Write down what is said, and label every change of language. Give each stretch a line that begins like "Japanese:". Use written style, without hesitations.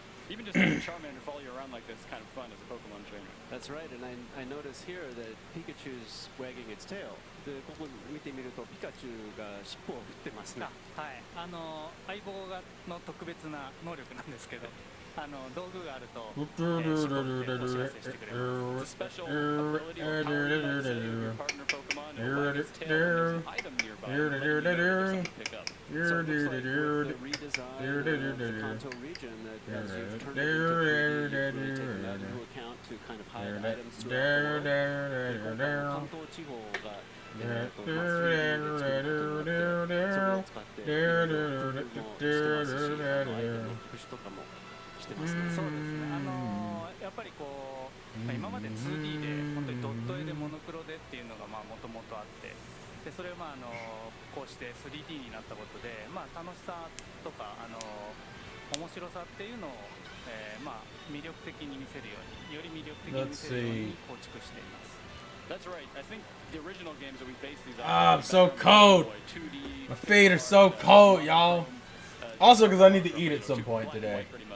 English: Even just having Charmander follow you around like this is kind of fun as a Pokemon trainer. That's right, and I notice here that Pikachu's wagging its tail.
Japanese: ここ見てみるとピカチュウが尻尾を振ってますね。はい、相棒の特別な能力なんですけど、道具があると尻尾を振ってお知らせしてくれます。
English: It's a special ability or power that your partner Pokemon will wag its tail when there's an item nearby or something to pick up. So it looks like with the redesign of the Kanto region that as you've turned it into 3D, you've really taken that into account to kind of hide items throughout the world.
Japanese: 関東地方が 3D で作ることになって、それを使っていろいろ工夫もしてますし、アイテムの特殊とかもしてますね。そうですね。やっぱりこう、今まで 2D で本当にドット絵でモノクロでっていうのがもともとあって、でそれをこうして 3D になったことで、楽しさとか面白さっていうのを、魅力的に見せるように、より魅力的に見せるように構築しています。
English: That's right. I think the original games that we based these on. Ah, I'm so cold. My feet are so cold, y'all. Also, because I need to eat at some point today.